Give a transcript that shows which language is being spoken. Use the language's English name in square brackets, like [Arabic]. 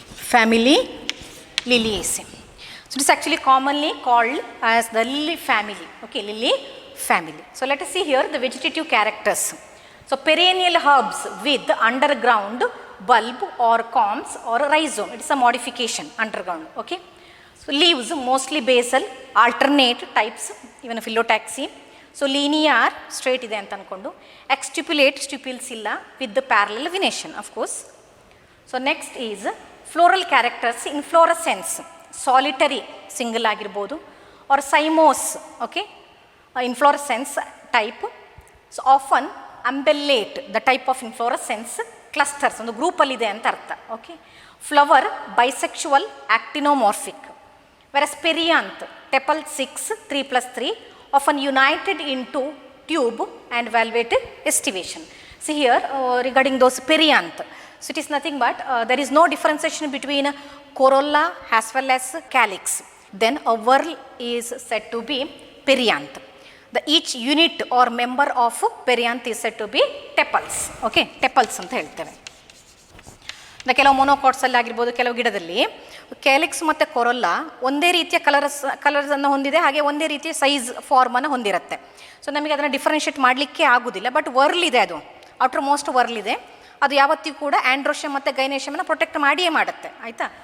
[English] Family Liliaceae. So it is actually commonly called as the lily family. Okay, lily family. So let us see here the vegetative characters. So perennial herbs with underground bulb or corms or rhizome. It is a modification underground. Okay, so leaves mostly basal, alternate types, even phyllotaxy. So linear straight [Kannada] ide anta ankondu. [English] Exstipulate stipulsilla with the parallel venation, of course. So next is floral characters. Inflorescence solitary single [Kannada] agirbodu [English] or cymose. Okay, inflorescence type. So often umbellate, the type of inflorescence [Kannada] clusters, ಒಂದು ಗ್ರೂಪಲ್ಲಿದೆ ಅಂತ ಅರ್ಥ. [English] Okay, flower bisexual actinomorphic, versus perianth tepal 6 3+3 often united into tube and valvate estivation. See here regarding those perianth, so it is nothing but there is no differentiation between corolla as well as calyx, then a whorl is said to be perianth. The each unit or member of perianth is said to be tepals. [Kannada] Okay, tepals ಅಂತ ಹೇಳ್ತೇವೆ. ಕೆಲವು ಮೊನೋಕಾಟ್ಸಲ್ಲಿ ಆಗಿರ್ಬೋದು, ಕೆಲವು ಗಿಡದಲ್ಲಿ calyx ಮತ್ತು ಕೊರೊಲ್ಲ ಒಂದೇ ರೀತಿಯ ಕಲರ್ಸನ್ನು ಹೊಂದಿದೆ, ಹಾಗೆ ಒಂದೇ ರೀತಿಯ ಸೈಜ್ ಫಾರ್ಮನ್ನು ಹೊಂದಿರುತ್ತೆ. ಸೊ ನಮಗೆ ಅದನ್ನು ಡಿಫ್ರೆನ್ಷಿಯೇಟ್ ಮಾಡಲಿಕ್ಕೆ ಆಗೋದಿಲ್ಲ. ಬಟ್ ವರ್ಲ್ ಇದೆ, ಅದು ಔಟರ್ ಮೋಸ್ಟ್ ವರ್ಲ್ ಇದೆ, ಅದು ಯಾವತ್ತಿಗೂ ಕೂಡ ಆ್ಯಂಡ್ರೋಷಿಯಮ್ ಮತ್ತು ಗೈನೇಷಿಯಮನ್ನು ಪ್ರೊಟೆಕ್ಟ್ ಮಾಡಿಯೇ ಮಾಡುತ್ತೆ. ಆಯಿತಾ?